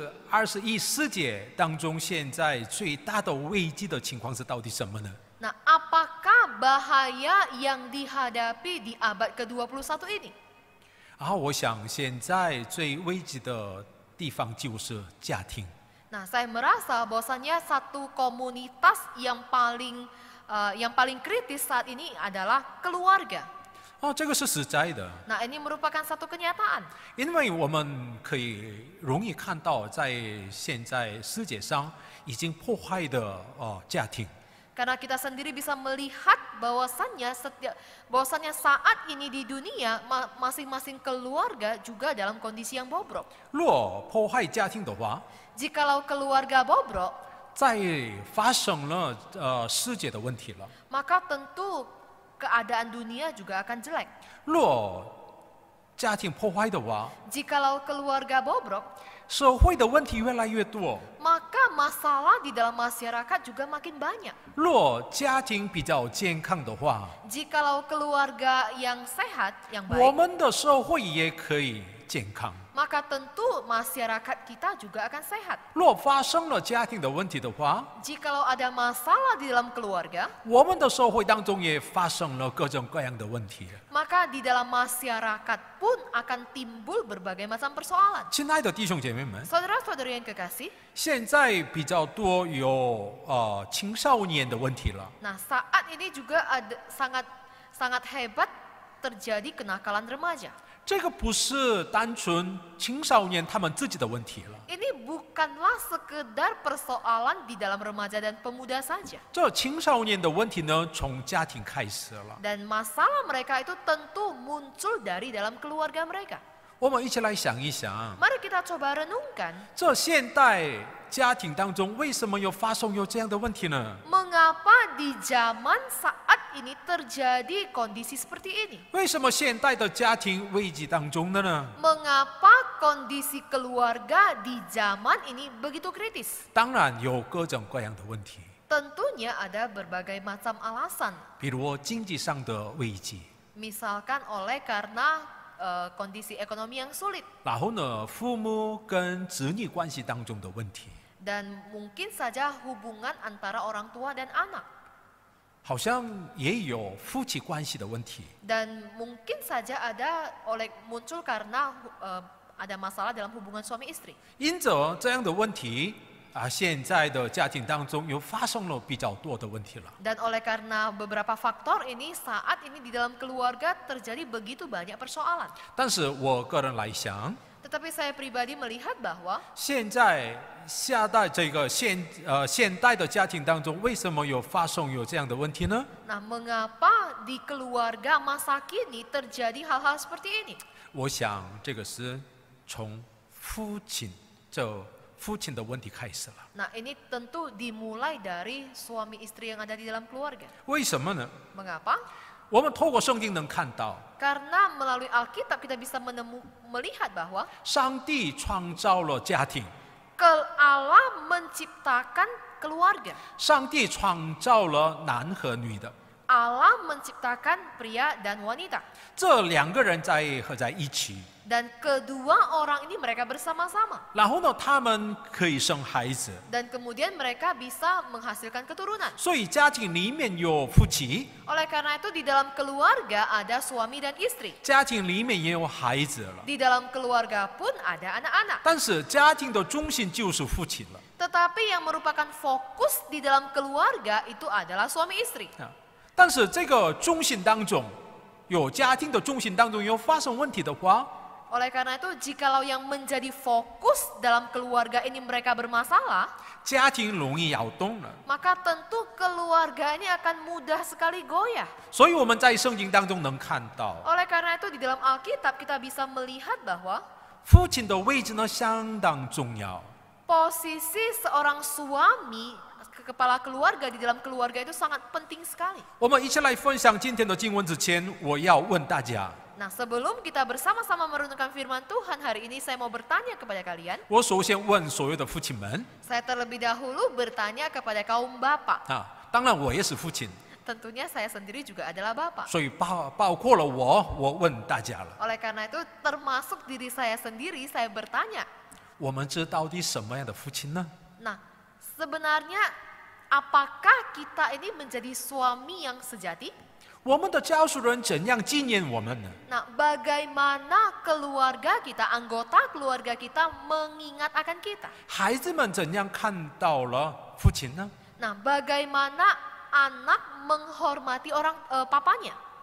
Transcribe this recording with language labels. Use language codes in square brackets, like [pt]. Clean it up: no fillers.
[zh] 21世纪当中，现在最大的危机的情况是到底什么呢？ [id] Nah, apakah bahaya yang dihadapi di abad ke-21 ini? [zh] 我想现在最危急的地方就是家庭。 [id] Nah, saya merasa bahwasannya satu komunitas yang paling kritis saat ini adalah keluarga. [zh] 这个是实在的， [id] Nah, ini merupakan satu kenyataan. [zh] 因为我们可以容易看到，在现在世界上已经破坏的家庭。 [id] Karena kita sendiri bisa melihat bahwasannya saat ini di dunia masing-masing keluarga juga dalam kondisi yang bobrok. [zh] 若破坏家庭的话， [id] Jikalau keluarga bobrok, [zh] 在发生了世界的问题了。 [id] maka tentu keadaan dunia juga akan jelek. [zh] 若家庭破坏的话， [id] Jikalau keluarga bobrok, [zh] 社会的问题越来越多。 [id] maka masalah di dalam masyarakat juga makin banyak. [zh] 若家庭比较健康的话， [id] Jikalau keluarga yang sehat, yang [zh] 我 [id] baik, [zh] 们的社会也可以健康。 [id] maka tentu masyarakat kita juga akan sehat. [zh] 若发生了家庭的问题的话， [id] Jikalau ada masalah di dalam keluarga, [zh] 我们的社会当中也发生了各种各样的问题。 [id] maka di dalam masyarakat pun akan timbul berbagai macam persoalan. [zh] 亲爱的弟兄姐妹们， [id] Saudara-saudari yang kekasih, [zh] 现在比较多有青少年的问题了。 [id] nah saat ini juga ada sangat hebat terjadi kenakalan remaja. [zh] 这个不是单纯青少年他们自己的问题了， [id] Ini bukanlah sekedar persoalan di dalam remaja dan pemuda saja. [zh] 这青少年的问题呢，从家庭开始了。 [id] Dan masalah mereka itu tentu muncul dari dalam keluarga mereka. [zh] 我们一起来想一想， [id] Mari kita coba renungkan, [zh] 这现代家庭当中为什么发生这样的问题呢？ [id] mengapa di zaman saat ini terjadi kondisi seperti ini? [zh] 为什么现代的家庭危机当中的呢？ [id] Mengapa kondisi keluarga di zaman ini begitu kritis? [zh] 当然有各种各样的问题， [id] Tentunya ada berbagai macam alasan. [zh] 比如经济上的危机， [id] Misalkan oleh karena kondisi ekonomi yang sulit. [zh] 然后呢，父母跟子女关系当中的问题， [id] Dan mungkin saja hubungan antara orang tua dan anak. [zh] 好像也有夫妻关系的问题。 [id] Dan mungkin saja ada muncul karena ada masalah dalam hubungan suami istri. [zh] 因着这样的问题现在的家庭当中又发生了比较多的问题了。 [id] Dan oleh karena beberapa faktor ini, saat ini di dalam keluarga terjadi begitu banyak persoalan. [zh] 但是我个人来想， [id] Tetapi saya pribadi melihat bahwa [zh] 现在下代这个现代的家庭当中，为什么发生这样的问题呢？ [id] nah mengapa di keluarga masa kini terjadi hal-hal seperti ini? [zh] 我想这个是从父亲的问题开始了。 [id] Nah ini tentu dimulai dari suami istri yang ada di dalam keluarga. [zh] 为什么呢？ [id] Mengapa? [zh] 我们透过圣经能看到， [id] Karena melalui Alkitab kita bisa melihat bahwa [zh] 上帝创造了家庭， [id] Allah menciptakan keluarga. [zh] 上帝创造了男和女的， [id] Allah menciptakan pria dan wanita. [zh] 这两个人合在一起， [id] Dan kedua orang ini mereka bersama-sama. [zh] 然后呢，他们可以生孩子， [id] Dan kemudian mereka bisa menghasilkan keturunan. [zh] 所以家庭里面有夫妻， [id] Oleh karena itu di dalam keluarga ada suami dan istri. [zh] 家庭里面也有孩子了。 [id] Di dalam keluarga pun ada anak-anak. [zh] 但是家庭的中心就是父亲了。 [id] Tetapi yang merupakan fokus di dalam keluarga itu adalah suami istri. [zh] 但是这个中心当中，有家庭的中心当中有发生问题的话， [id] Oleh karena itu, jikalau yang menjadi fokus dalam keluarga ini mereka bermasalah, [zh] 家庭容易摇动了。 [id] maka tentu keluarga ini akan mudah sekali goyah. [zh] 所以我们在圣经当中能看到， [id] Oleh karena itu, di dalam Alkitab kita bisa melihat bahwa [zh] 父亲的位置呢相当重要。 [id] posisi seorang suami, kepala keluarga di dalam keluarga itu sangat penting sekali. [zh] 我们一起来分享今天的经文之前，我要问大家， [id] Nah, sebelum kita bersama-sama merenungkan firman Tuhan hari ini, saya mau bertanya kepada kalian. [zh] 我首先问所有的父亲们 [id] Saya terlebih dahulu bertanya kepada kaum bapak. [zh] 当然我也是父亲， [id] Tentunya saya sendiri juga adalah bapak. [zh] 所以包括了我问大家了， [id] Oleh karena itu, termasuk diri saya sendiri, saya bertanya. [zh] 我们是到底什么样的父亲呢？ [id] Nah, sebenarnya apakah kita ini menjadi suami yang sejati? [zh] 我们的教书人怎样纪念我们呢？ [id] Nah, bagaimana keluarga kita, anggota keluarga kita mengingat akan kita? [zh] 孩子们怎样看到了父亲呢？ [id] Nah, bagaimana anak menghormati papanya?